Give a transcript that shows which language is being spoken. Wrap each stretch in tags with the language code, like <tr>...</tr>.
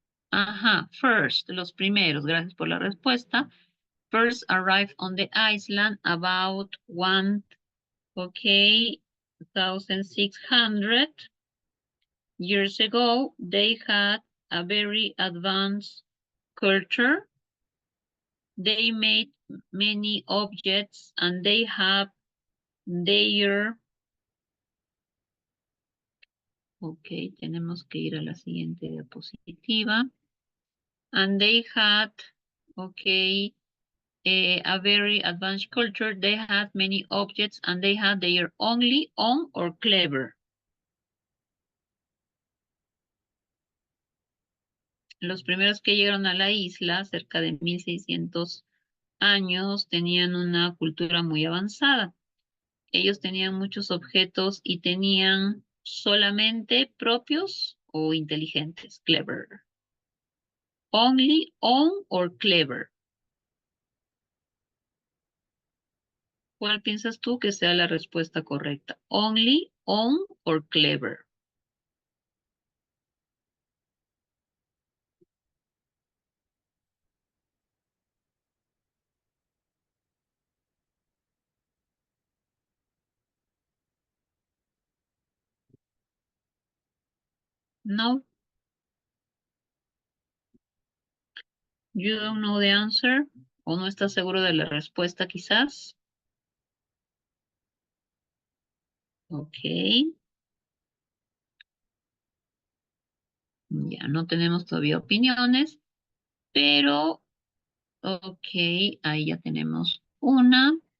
<es>Ajá, first, los primeros, gracias por la respuesta.</es> <en>First arrived on the island about one, okay, 1,600. Years ago, they had a very advanced culture. They made many objects and they have their...</en> <es>Ok, tenemos que ir a la siguiente diapositiva.</es> <en>And they had, okay, a very advanced culture. They had many objects and they had their only, on, or clever.</en> <es>Los primeros que llegaron a la isla, cerca de 1600 años, tenían una cultura muy avanzada. Ellos tenían muchos objetos y tenían solamente propios o inteligentes, clever.</es> <en>Only, on, or clever.</en> <es>¿Cuál piensas tú que sea la respuesta correcta?</es> <en>Only, on, or clever. No, you don't know the answer.</en> <es>¿O no estás seguro de la respuesta quizás? Ok. Ya no tenemos todavía opiniones, pero ok, ahí ya tenemos una.</es>